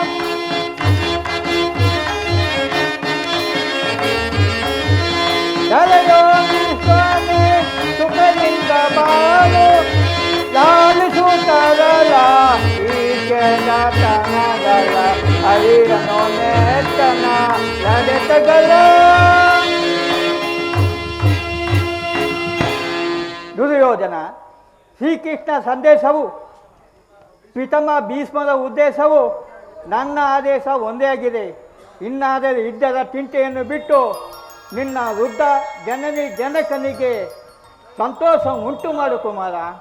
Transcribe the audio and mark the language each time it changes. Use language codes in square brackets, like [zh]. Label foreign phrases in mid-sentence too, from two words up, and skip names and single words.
[kn] Jalayo Vishwane Sukarinda Balo Lali Sutarala Ikeda Tanagala Arirano Netana Ladetagala Duryodhana ಶ್ರೀಕೃಷ್ಣ ಸಂದೇಶವು ಪಿತಾಮಹ ಭೀಷ್ಮರ ಉದ್ದೇಶವು ನನ್ನ ಆದೇಶ ಒಂದೇ ಆಗಿದೆ. ಇನ್ನಾದರೆ ಯುದ್ಧದ ಚಿಂತೆಯನ್ನು ಬಿಟ್ಟು ನಿನ್ನ ವೃದ್ಧ ಜನನಿ ಜನಕನಿಗೆ ಸಂತೋಷ ಉಂಟು ಮಾಡು ಕುಮಾರ.